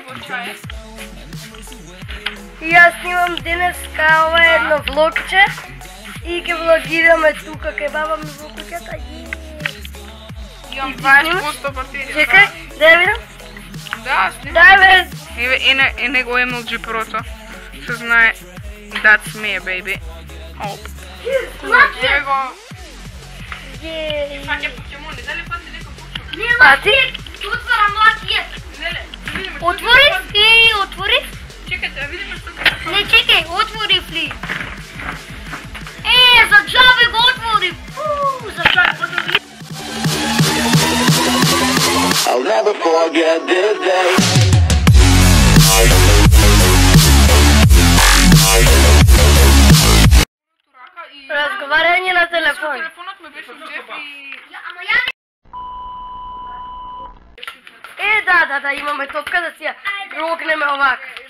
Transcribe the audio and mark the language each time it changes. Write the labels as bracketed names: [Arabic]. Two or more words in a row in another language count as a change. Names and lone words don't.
[Macedonian] И јас снимам денеска ова едно влогче и ќе влогираме тука кај баба ми во куќата. Имам 20% батерија. Чекај, да ја видам. Да, снимам. Дај бе. Еве него MLG Pro-то. Се знае. [English] That's me, baby. [Macedonian] Оп. Еве го. Фаќа покемони, дали пати некој покемон? Пати? Отвора млад Леле, видиме што. Отвори и отвори. Чекајте, видиме што. Не чекај, отвори фли. За джабе го отвори. За джабе го отвори. [English] I'll never forget this day. [Macedonian] Разговарање на телефон. Телефонот ме беше во џеп и Да, имаме топка да си ја рокнеме овака.